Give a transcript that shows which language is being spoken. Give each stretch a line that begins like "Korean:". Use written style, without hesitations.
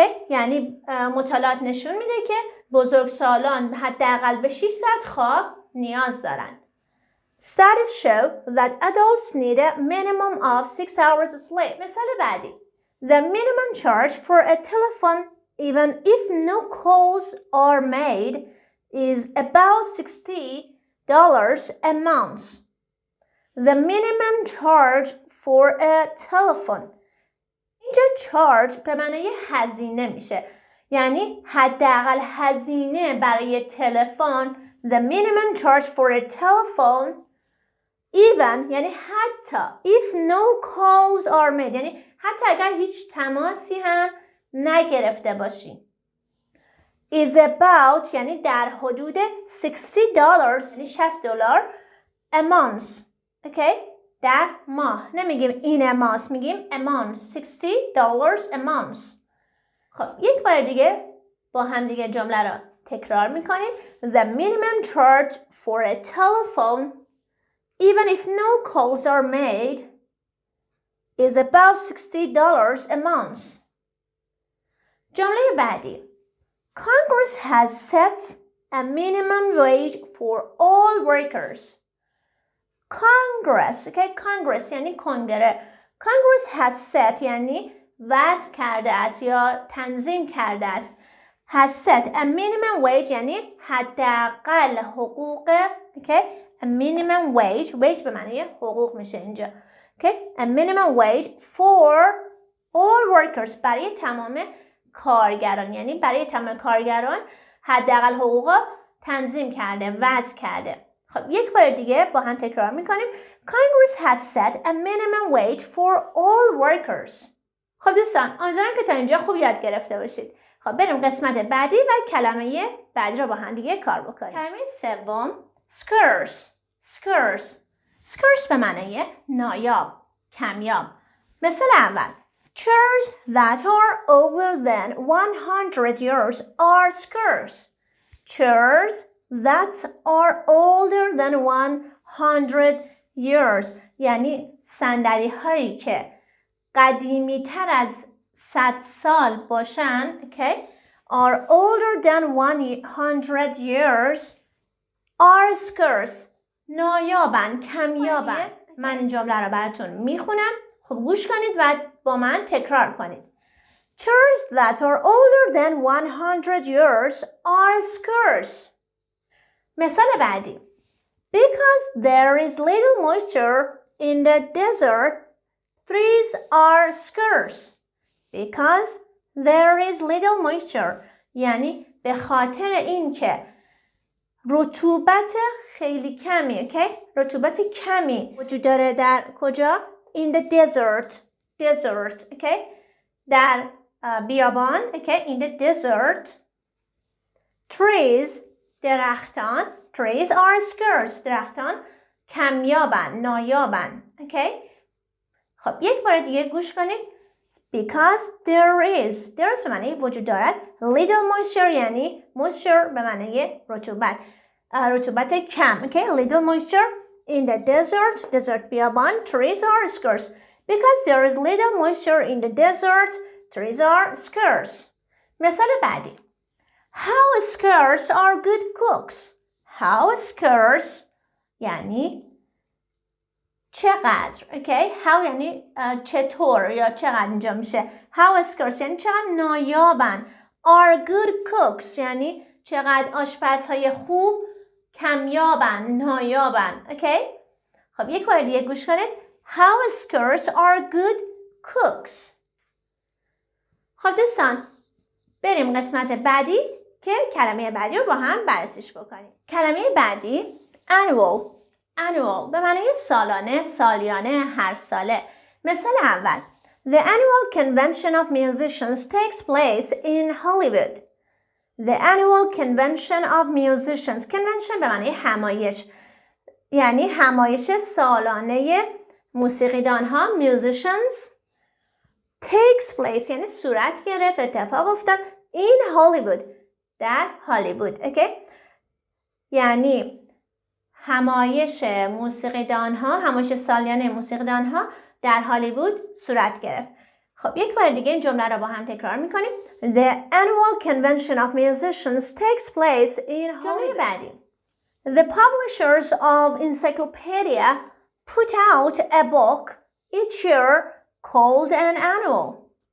Persian: یعنی مطالعات نشون میده که بزرگسالان حداقل به 6 ساعت خواب نیاز دارند.
English: Studies show that adults need a minimum of 6 hours sleep.
Persian: مثال بعدی.
English: The minimum charge for a telephone even if no calls are made is about $60 a month. The minimum charge for a telephone.
Persian: charge به معنای هزینه میشه. یعنی حداقل هزینه برای تلفن.
English: The minimum charge for a telephone even
Persian: یعنی حتی
English: if no calls are made
Persian: یعنی حتی اگر هیچ تماسی هم نگرفته باشیم.
English: is about
Persian: یعنی در حدود
English: $60 یعنی $60 a month.
Persian: اوکی؟ در ماه. نمیگیم این ماه، میگیم
English: a month. $60 a month.
Persian: خب یک بار دیگه با هم دیگه جمله را تکرار میکنیم.
English: The minimum charge for a telephone even if no calls are made is about $60 a month.
Persian: جمله بعدی.
English: Congress has set a minimum wage for all workers. Congress, okay?
Persian: Congress یعنی کنگره.
English: Congress has set
Persian: یعنی وضع کرده است یا تنظیم کرده است.
English: Has set a minimum wage
Persian: یعنی حداقل حقوق.
English: Okay? A minimum wage.
Persian: Wage به معنی حقوق میشه اینجا.
English: Okay? A minimum wage for all workers
Persian: برای تمام کارگران. یعنی برای تمام کارگران حداقل حقوق تنظیم کرده، وضع کرده. خب یک بار دیگه با هم تکرار میکنیم.
English: Congress has set a minimum wage for all workers.
Persian: خب دوستان امیدوارم که تا اینجا خوب یاد گرفته باشید. خب بریم قسمت بعدی و کلمه بعدی رو با هم دیگه کار بکنیم. کلمه سوم scarce.
English: Scarce.
Persian: Scarce به معنی نایاب، کمیاب. مثال اول.
English: Chairs that are older than 100 years are scarce. Chairs that are older than 100 years
Persian: یعنی صندلی هایی که قدیمی تر از 100 سال باشن okay?
English: are older than 100 years are scarce
Persian: نایابن، کمیابن. من این جمله رو براتون میخونم. خب گوش کنید و با من تکرار کنید.
English: Chairs that are older than 100 years are scarce.
Persian: مثال بعدی.
English: Because there is little moisture in the desert, trees are scarce. Because there is little moisture
Persian: یعنی به خاطر اینکه رطوبت خیلی کمی okay? رطوبت کمی وجود داره در کجا؟
English: In the desert. Desert okay?
Persian: در بیابان okay?
English: In the desert.
Persian: Trees درختان.
English: Trees are scarce.
Persian: درختان کمیابن، نایابن.
English: Okay?
Persian: خب یک بار دیگه گوش کنید.
English: Because there is. There is
Persian: به معنی وجود دارد.
English: Little moisture
Persian: یعنی moisture به معنی رطوبت. رطوبت کم.
English: Okay? Little moisture in the desert.
Persian: Desert بیابان.
English: Trees are scarce. Because there is little moisture in the desert. Trees are scarce.
Persian: مثال بعدی.
English: How scarce are good cooks? How scarce یعنی چقدر. Okay?
Persian: How یعنی چطور یا چقدر اینجا میشه.
English: How scarce
Persian: یعنی چقدر نایابن.
English: Are good cooks
Persian: یعنی چقدر آشپزهای خوب کمیابن، نایابن. Okay? خب یک بار دیگه گوش کنید.
English: How scarce are good cooks.
Persian: خب دوستان بریم قسمت بعدی که کلمه بعدی رو با هم بررسیش بکنیم. کلمه بعدی annual. Annual به معنی سالانه، سالیانه، هر ساله. مثال اول.
English: The annual convention of musicians takes place in Hollywood. The annual convention of musicians.
Persian: Convention به معنی همایش. یعنی همایش سالانه موسیقیدان ها
English: musicians takes place
Persian: یعنی صورت گرفت، اتفاق افتاد
English: in Hollywood
Persian: در هالیوود.
English: okay?
Persian: یعنی همایش موسیقیدان ها، همایش سالیانه موسیقیدان ها در هالیوود صورت گرفت. خب یک بار دیگه این جمله رو با هم تکرار میکنیم.
English: The annual convention of musicians takes place in Hollywood.
Persian: بعدی.
English: The publishers of encyclopedia put out a book each year called an annual.